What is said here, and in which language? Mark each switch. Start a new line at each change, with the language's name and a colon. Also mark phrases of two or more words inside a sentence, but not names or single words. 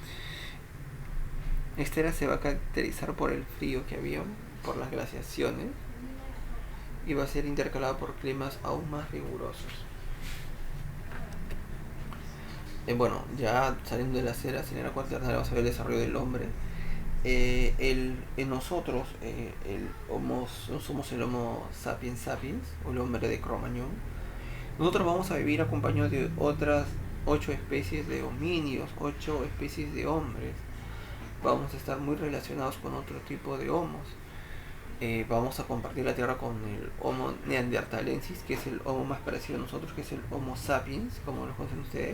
Spanish: Esta era se va a caracterizar por el frío que había, por las glaciaciones, y va a ser intercalada por climas aún más rigurosos. Bueno, ya saliendo de las eras, en la era cuaternaria vamos a ver el desarrollo del hombre. En nosotros, somos el Homo sapiens sapiens, o el hombre de Cro-Magnon. Nosotros vamos a vivir acompañados de otras 8 especies de homínidos, 8 especies de hombres. Vamos a estar muy relacionados con otro tipo de homos. Vamos a compartir la Tierra con el Homo neanderthalensis, que es el homo más parecido a nosotros, que es el Homo sapiens, como lo conocen ustedes.